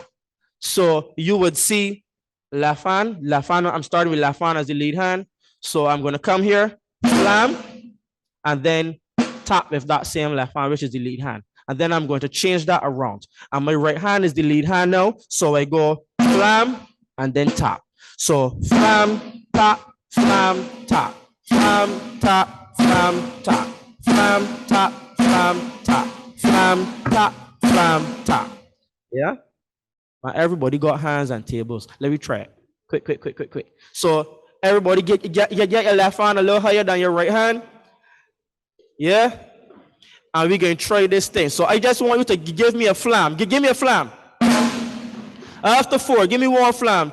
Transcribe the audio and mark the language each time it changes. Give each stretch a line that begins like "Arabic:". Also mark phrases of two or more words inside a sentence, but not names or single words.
English: So you would see left hand, I'm starting with left hand as the lead hand. So I'm going to come here, flam, and then tap with that same left hand, which is the lead hand. And then I'm going to change that around. And my right hand is the lead hand now. So I go flam and then tap. So flam, tap, flam, tap, flam, tap, flam, tap, flam, tap, flam, tap, flam, tap, flam, tap. Yeah? Now everybody got hands and tables. Let me try it. Quick. So everybody get your left hand a little higher than your right hand. Yeah? And we're going to try this thing. So I just want you to give me a flam. Give me a flam. After 4, give me one flam.